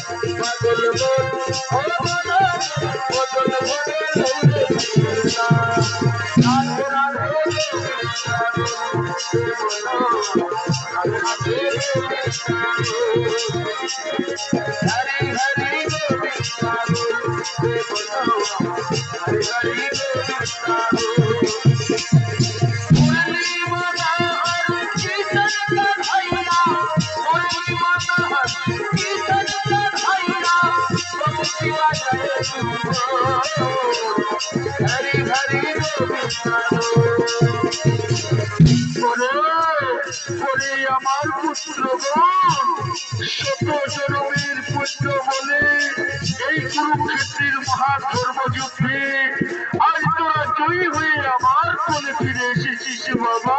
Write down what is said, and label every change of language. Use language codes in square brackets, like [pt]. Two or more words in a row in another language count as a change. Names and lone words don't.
[bn] পাগল মন ও মন বদল ভরে কৃষ্ণা রাধে রাধে কৃষ্ণা রাধে রাধে কৃষ্ণা [hi] হরি হরি কৃষ্ণা हरि हरि कृष्णा मुरली मनोहर कीर्तन का धैया मुरली मनोहर कीर्तन का धैया शिवा जय हरि हरि कृष्णा [bn] ওরে আমার পুত্রগণ শত জনমের পুত্র বলে এই কুরুক্ষেত্রের মহাধর্মযুদ্ধে আজ তোরা জয়ী হয়ে আমার কোলে ফিরে এসেছিস বাবা।